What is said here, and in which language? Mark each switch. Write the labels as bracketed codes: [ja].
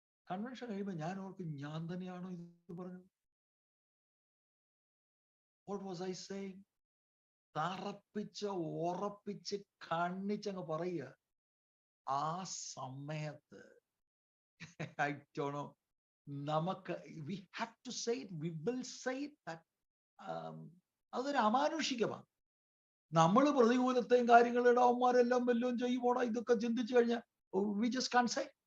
[ml] Convention കഴിയുമ്പോൾ ഞാൻ ഓർക്കും, ഞാൻ തന്നെയാണോ ഇത് പറഞ്ഞത്? [en] What was I saying? [ml] തറപ്പിച്ച് ഉറപ്പിച്ച് കണ്ണിച്ചങ്ങ് പറയുക. ആ സമയത്ത് [en] I don't know, [ml] നമുക്ക് [en] we have to say it, we will say it, that [ml] അതൊരു അമാനുഷികമാണ്. നമ്മൾ പ്രതികൂലത്തെയും കാര്യങ്ങളുടെ അവന്മാരെല്ലാം വല്ലതും ചെയ്യുമ്പോടാ ഇതൊക്കെ ചിന്തിച്ചു കഴിഞ്ഞാൽ [en] we just can't say.